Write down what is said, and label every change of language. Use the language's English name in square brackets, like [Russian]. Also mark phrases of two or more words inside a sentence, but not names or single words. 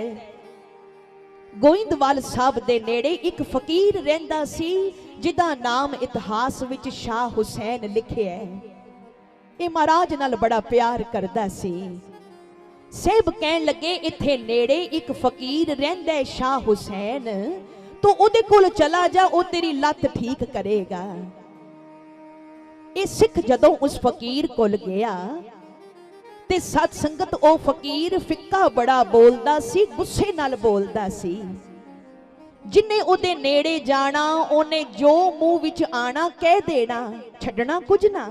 [Punjabi] ਗੋਇੰਦਵਾਲ ਸਾਹਬ ਦੇ ਨੇੜੇ ਇੱਕ ਫ਼ਕੀਰ ਰਹਿੰਦਾ ਸੀ, ਜਿਦਾ ਨਾਮ ਇਤਿਹਾਸ ਵਿਚ ਸ਼ਾਹ ਹੁਸੈਨ ਲਿਖਿਆ ਹੈ। ਯੇ ਮਹਾਰਾਜ ਨਾਲ ਬੜਾ ਪਿਆਰ ਕਰਦਾ ਸੀ। ਸਾਹਬ ਕਹਿਣ ਲੱਗੇ, ਇੱਥੇ ਨੇੜੇ ਇੱਕ ਫ਼ਕੀਰ ਰਹਿੰਦਾ ਹੈ ਸ਼ਾਹ ਹੁਸੈਨ, ਤੋ ਓਦੇ ਕੋਲ ਚਲਾ ਜਾ, ਓ ਤੇਰੀ ਲਤ ਠੀਕ ਕਰੇਗਾ। ਇਹ ਸਿੱਖ ਜਦੋਂ ਉਸ ਫਕੀਰ ਕੋਲ ਗਿਆ ਤੇ ਸਤ ਸੰਗਤ ਉਹ ਫਕੀਰ ਫਿੱਕਾ ਬੜਾ ਬੋਲਦਾ ਸੀ, ਗੁੱਸੇ ਨਾਲ ਬੋਲਦਾ ਸੀ। ਜਿੰਨੇ ਉਹਦੇ ਨੇੜੇ ਜਾਣਾ ਉਹਨੇ ਜੋ ਮੂੰਹ ਵਿੱਚ ਆਣਾ ਕਹਿ ਦੇਣਾ, ਛੱਡਣਾ ਕੁਝ ਨਾ।